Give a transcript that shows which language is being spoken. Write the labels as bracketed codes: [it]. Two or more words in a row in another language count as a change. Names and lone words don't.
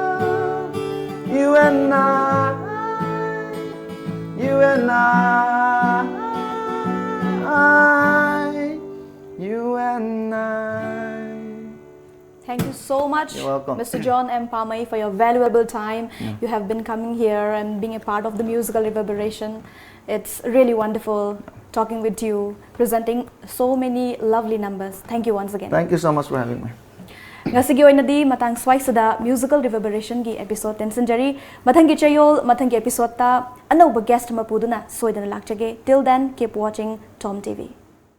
[en] You and I, you and I, you and I. Thank you so much, You're welcome. Mr. John and Pamei, for your valuable time. You have been coming here and being a part of the musical reverberation. It's really wonderful talking with you, presenting so many lovely numbers. Thank you once again. Thank you so much for having me. [mni] Ngasigi oinadi matang swaisada [en] musical reverberation [mni] gi episode tensenjari mathangi chayol mathangi episode ta anauba guest mapuduna soidana lakchage. [en] Till then, keep watching Tom TV.